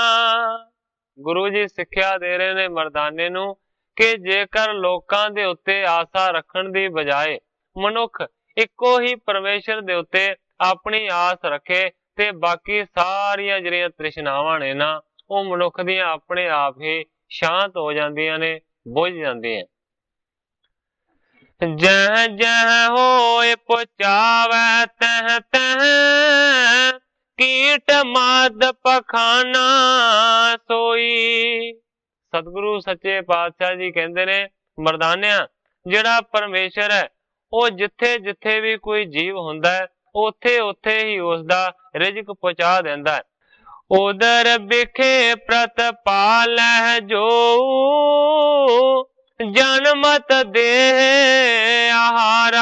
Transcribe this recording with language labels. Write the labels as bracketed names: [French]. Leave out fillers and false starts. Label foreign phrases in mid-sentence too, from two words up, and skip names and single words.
[Punjabi] ਗੁਰੂ ਜੀ ਸਿੱਖਿਆ ਦੇ ਰਹੇ ਨੇ ਮਰਦਾਨੇ ਨੂੰ ਕਿ ਜੇਕਰ ਲੋਕਾਂ ਦੇ ਉੱਤੇ ਆਸ਼ਾ ਰੱਖਣ ਦੀ ਬਜਾਏ ਮਨੁੱਖ ਇੱਕੋ ਹੀ ਪਰਮੇਸ਼ਰ ਦੇ ਉੱਤੇ ਅਪਨੀ ਆਸ ਰੱਖੇ ਤੇ ਬਾਕੀ ਸਾਰੀਆਂ ਜਿਹੜੀਆਂ ਤ੍ਰਿਸ਼ਨਾਵਾਂ ਨੇ ਨਾ ਵੋ ਮਨੁੱਖ ਦੀਆਂ ਅਪਨੇ ਆਪ ਹੀ ਸ਼ਾਂਤ ਹੋ ਜਾਂਦੀਆਂ ਨੇ, ਬੁਝ ਜਾਂਦੀਆਂ। ਜਹ ਜਹ ਹੋਏ ਪੁਚਾਵੈ ਤਹ ਤਹ, ਕੀਟ ਮਾਦ ਪਖਾਨਾ ਸੋਈ। ਸਤਿਗੁਰੂ ਸੱਚੇ ਪਾਤਸ਼ਾਹ ਜੀ ਕਹਿੰਦੇ ਨੇ ਮਰਦਾਨਿਆ ਜਿਹੜਾ ਪਰਮੇਸ਼ਰ ਹੈ ਵੋ ਜਿੱਥੇ ਜਿੱਥੇ ਭੀ ਕੋਈ ਜੀਵ ਹੁੰਦਾ ਹੈ ਉੱਥੇ ਉੱਥੇ ਹੀ ਉਸਦਾ ਰਿਜ਼ਕ ਪਹੁੰਚਾ ਦੇਂਦਾ ਹੈ। ਉਦਰ ਬਿਖੇ ਪ੍ਰਤਪਾਲ ਜੋ, ਜਨਮਤ ਦੇ ਆਹਾਰਾ।